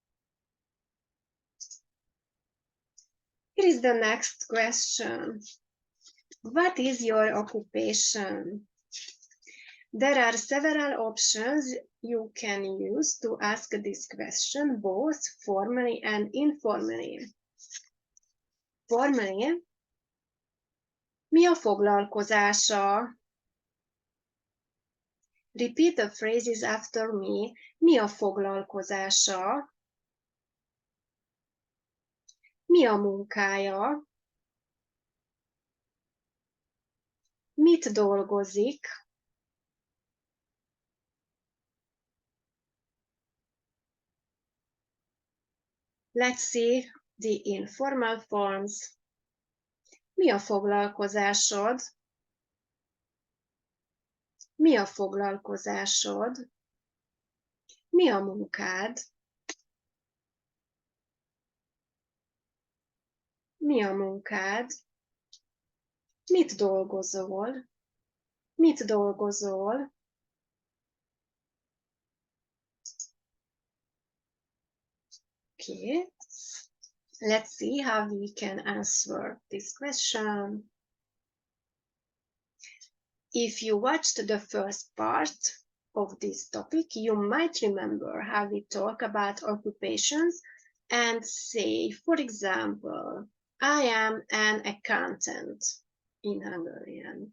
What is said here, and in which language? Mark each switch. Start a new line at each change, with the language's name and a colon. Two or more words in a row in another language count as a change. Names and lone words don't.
English: Here is the next question. What is your occupation? There are several options you can use to ask this question, both formally and informally. Formally,
Hungarian: mi a foglalkozása?
English: Repeat the phrases after me.
Hungarian: Mi a foglalkozása? Mi a munkája? Mit dolgozik?
English: Let's see the informal forms.
Hungarian: Mi a foglalkozásod? Mi a foglalkozásod? Mi a munkád? Mi a munkád? Mit dolgozol? Mit dolgozol?
English: Okay. Let's see how we can answer this question. If you watched the first part of this topic, you might remember how we talk about occupations and say, for example, I am an accountant in Hungarian.